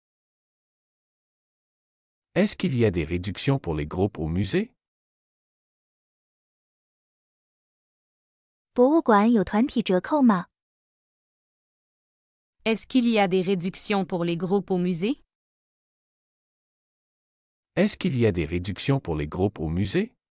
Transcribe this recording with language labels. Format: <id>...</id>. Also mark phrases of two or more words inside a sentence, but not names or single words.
<fr>Est-ce qu'il y a des réductions pour les groupes au musée?</fr> <zh>博物馆有团体折扣吗？</zh> <fr>Est-ce qu'il y a des réductions pour les groupes au musée? Est-ce qu'il y a des réductions pour les groupes au musée?</fr>